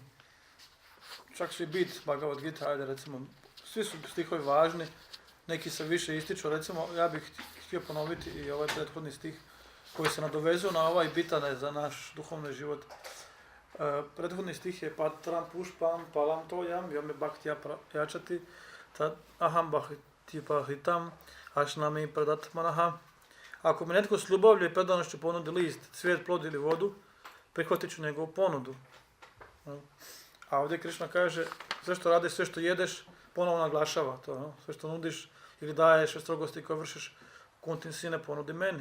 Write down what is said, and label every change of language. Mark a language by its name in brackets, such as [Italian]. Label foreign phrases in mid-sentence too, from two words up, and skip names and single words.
[Croatian] Čak su i bit Bhagavad Gita, ajde recimo, svi su stihovi važni, neki se više ističu, recimo ja bih htio ponoviti i ovaj prethodni stih koji se nadovezuje na ovaj bitan je za naš duhovni život. Prethodni stih je [Sanskrit] पत्रं पुष्पं फलं तोयं योमे भक्त्या यच्छति तद् अहं भक्ति पहितम् अश्नामि प्रदत् मनः. [Croatian] Ako mi netko s ljubavlju i predanošću ponudi list, cvijet, plod ili vodu, prihvatit ću njegovu ponudu. A ovdje Krišna kaže, sve što radiš, sve što jedeš, ponovno naglašava to. No? Sve što nudiš ili daješ, sve strogosti koje vršiš, kuntin sine ponudi meni.